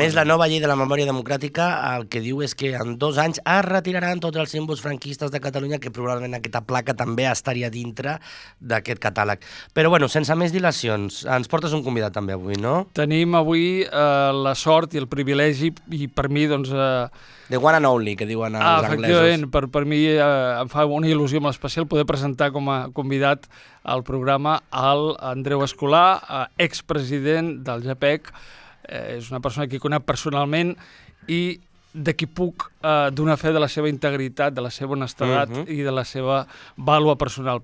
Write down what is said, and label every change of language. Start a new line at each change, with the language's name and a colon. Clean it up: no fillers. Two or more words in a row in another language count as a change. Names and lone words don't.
Catalan: A més, la nova llei de la memòria democràtica el que diu és que en 2 anys es retiraran tots els símbols franquistes de Catalunya, que probablement aquesta placa també estaria dintre d'aquest catàleg. Però, bueno, sense més dilacions, ens portes un convidat també avui, no? Tenim avui la sort i el privilegi, i per mi, doncs...
English: The one and only,
Catalan: que diuen els anglesos. Efectivament, per mi em fa una il·lusió molt especial poder presentar com a convidat al programa Andreu Escolà, expresident del GEPEC. És una persona que conec personalment i de qui puc donar fe de la seva integritat, de la seva honestedat i de la seva vàlua personal.